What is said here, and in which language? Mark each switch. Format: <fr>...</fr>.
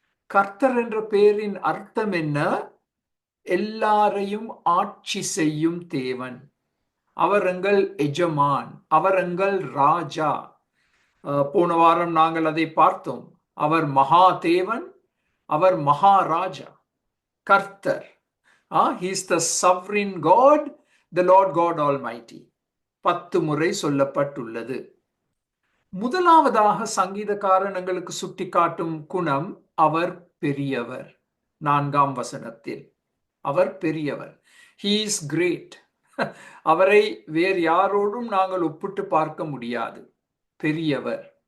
<ta>கர்த்தர் என்ற பெயரின் அர்த்தம் என்ன? எல்லாரையும் ஆட்சி செய்யும் தேவன். அவர் எங்கள் எஜமான், அவர் எங்கள் ராஜா. போன வாரம் நாங்கள் அதை பார்த்தோம். அவர் மகா தேவன், அவர் மகாராஜா, கர்த்தர்.</ta> <en>He is the sovereign God, the Lord God Almighty.</en> <ta>10 முறை சொல்லப்பட்டுள்ளது. முதலாவதாக சங்கீதக்காரன் எங்களுக்கு சுட்டிக்காட்டும் குணம், அவர் பெரியவர். 4ஆம் வசனத்தில் அவர் பெரியவர்.</ta> <en>He is great.</en> <ta>அவரை வேறு யாரோடும் நாங்கள் ஒப்பிட்டு பார்க்க முடியாது. பெரியவர்.</ta>